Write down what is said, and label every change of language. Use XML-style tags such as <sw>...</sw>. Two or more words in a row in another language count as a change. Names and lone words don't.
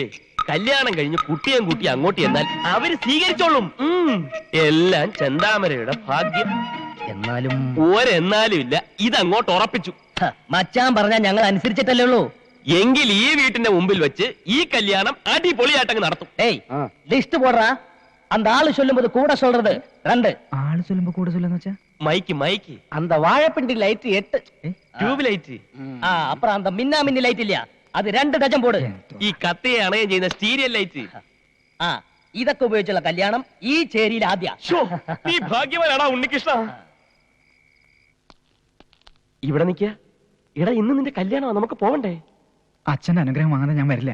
<ml>കല്യാണം കഴിഞ്ഞ് കുട്ടിയും കുട്ടി അങ്ങോട്ട് എന്നാൽ അവര് സ്വീകരിച്ചോളും. എല്ലാം ചെന്താമരയുടെ ഭാഗ്യം. എന്നാലും ഒരെന്നാലും ഇല്ല, ഇതങ്ങോട്ട് ഉറപ്പിച്ചു. മച്ചാൻ പറഞ്ഞാൽ ഞങ്ങൾ അനുസരിച്ചിട്ടല്ലേ ഉള്ളൂ. എങ്കിൽ ഈ വീട്ടിന്റെ മുമ്പിൽ വെച്ച് ഈ കല്യാണം അടിപൊളിയായിട്ടങ്ങ് നടത്തും. ഏയ്, ലിസ്റ്റ് പോടാ.</ml> <ta>அந்த ஆளு சொல்லும்போது கூட சொல்றது 2.</ta> <ml>ആള് ചൊല്ലുമ്പോ കൂടെ ചൊല്ലുന്ന വെച്ചാ മൈക്ക് മൈക്ക്</ml> <ta>அந்த வாழைப்பிண்டி லைட் 8.</ta> <en>tube light.</en> <ta>அப்புறம் அந்த மின்னா மின்னி லைட் இல்லையா, அது 2 ഡജൻ போடு.</ta> <ml>ഈ കത്തയെ അണയം ചെയ്യുന്ന</ml> <en>serial light.</en> <ml>ഇതൊക്കെ ഉപയോഗിച്ചുള്ള കല്യാണം ഈ ചേരിയിൽ ആദ്യ. നീ ഭാഗ്യവാനാടാ ഉണ്ണികൃഷ്ണ. ഇവിടെ നിക്ക. എടാ, ഇന്ന് നിന്റെ കല്യാണമാണ്, നമുക്ക് പോവണ്ടേ? അച്ഛന്റെ അനുഗ്രഹം വാങ്ങാതെ ഞാൻ വരില്ല.</ml>